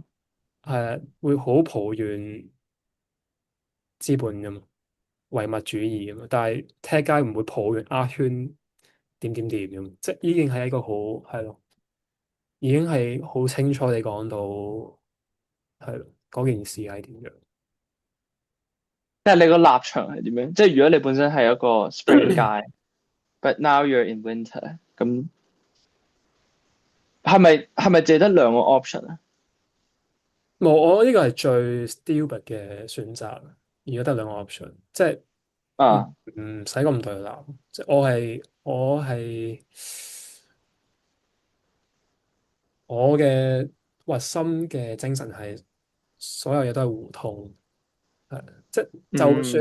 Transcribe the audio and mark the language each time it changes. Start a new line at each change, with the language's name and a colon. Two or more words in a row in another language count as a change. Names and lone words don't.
Cantonese: 係會好抱怨資本噶嘛，唯物主義噶嘛，但係 tech 街唔會抱怨 art 圈點點點咁，即係已經係一個好係咯，已經係好清楚地講到係咯嗰件事係點樣。但係你個立場係點樣？即係如果你本身係一個
English: spring guy， but now you're in winter，
Cantonese: 咁係咪淨係得兩個 option 啊？冇，我呢個係最 stupid 嘅選擇，而家得兩個 option，即係。唔啊，唔使咁對立，即係我係我嘅核心嘅精神係所有嘢都係互通，係即係就算